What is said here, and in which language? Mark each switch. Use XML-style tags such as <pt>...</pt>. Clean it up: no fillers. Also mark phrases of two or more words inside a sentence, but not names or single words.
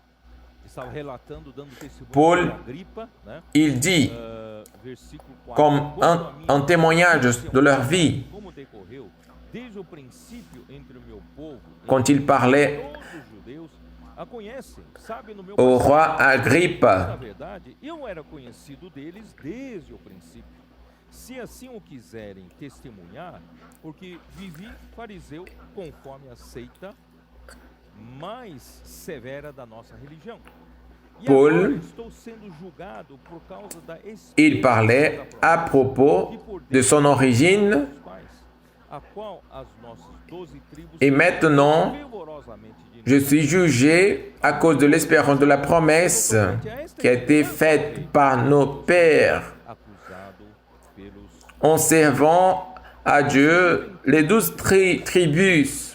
<fr>Paul, il dit, comme un témoignage de leur vie, quand il parlait au roi Agrippe.</fr> <pt>Se assim o quiserem testemunhar, porque vivi fariseu conforme a seita mais severa da nossa religião.</pt> <fr>Paul, il parlait à propos de son origine et maintenant je suis jugé à cause de l'espérance de la promesse qui a été faite par nos pères en servant à Dieu les 12 tribus.</fr>